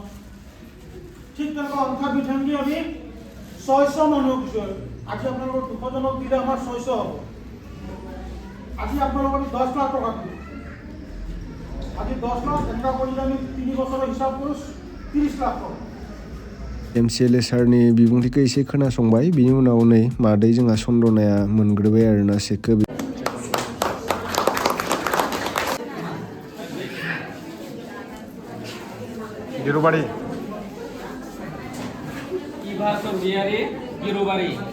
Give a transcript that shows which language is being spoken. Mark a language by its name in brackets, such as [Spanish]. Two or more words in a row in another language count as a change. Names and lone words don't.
[Assamese] ঠিক তেনেকুৱা অন্থা বিধানদি আমি 600 মানুহক দিছোঁ। আজি আপোনালোকৰ 200 জনক দিলে আমাৰ 600 হ'ব। আজি আপোনালোকক আমি 10 লাখ টকা দিলোঁ। আজি 10 লাখ এনেকুৱা কৰিলে আমি 3 বছৰৰ হিसाब কৰোঁ 30 লাখ টকা। [Bodo] MCLA सारनि बिबुंथिखौ एसे खोनासंबाय, बिनि उनाव नै मादै जोंहा सन्दनाया मोनग्रोबाय आरोना सेकखौ। गिरुबारि इभा सरगियारि गिरुबारि